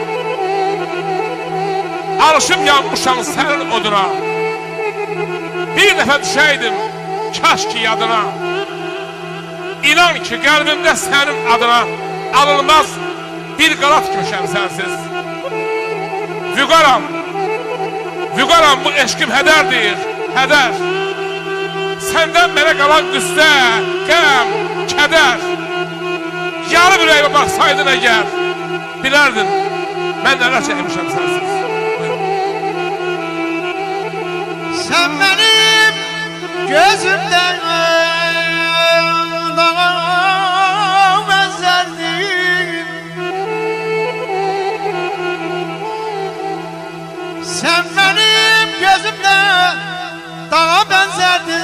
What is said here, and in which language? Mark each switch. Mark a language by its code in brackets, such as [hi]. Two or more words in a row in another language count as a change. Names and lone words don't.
[tr] Alışım yanmışam senin oduna, bir defa düşeydim kaş ki yadına. İnan ki kalbimde senin adına alınmaz bir qalat dikmişəm sensiz. [az] Vüqaram bu eşkim hədərdir, hədər. Səndən mənə qalan qüssə, qəm, kədər. Yarı ürəyimə baxsaydın əgər, bilərdin mən nələr çəkmişəm sensiz. [tr] Sen benim gözümden dağa benzerdin. Sen benim gözümden dağa benzerdin.